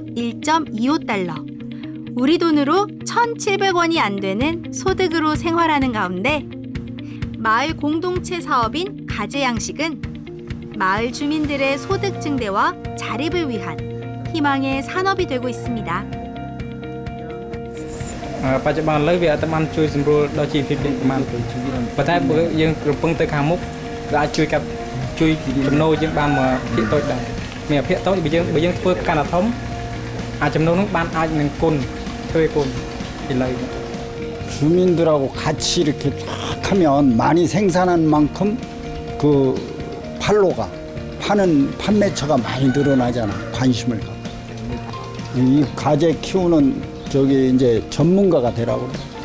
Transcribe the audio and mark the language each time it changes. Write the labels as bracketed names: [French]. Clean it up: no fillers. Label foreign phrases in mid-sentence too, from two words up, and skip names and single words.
[Korean] 1.25달러, 우리 돈으로 1,700원이 안 되는 소득으로 생활하는 가운데 마을 공동체 사업인 가재 양식은 마을 주민들의 소득 증대와 자립을 위한 희망의 산업이 되고 있습니다. [Khmer] បច្ចុប្បន្នឥឡូវវាអត់បានជួយសម្រួលដល់ជីវភាពប្រមាណប៉ុន្តែបើយើងកំពុងទៅខាងមុខវាអាចជួយចំណូលយើងបានមកភាគតូចដែរមានភាគតូចបើយើងធ្វើកាន់តែធំចំណូលនោះបានអាចនឹងគុណធ្វើគុណឥឡូវ [Korean] 주민들하고 같이 이렇게 쫙 하면 많이 생산한 만큼 그 파는 판매처가 많이 늘어나잖아. 관심을 갖고. 이 가재 키우는 저기 이제 전문가가 되라고 그래.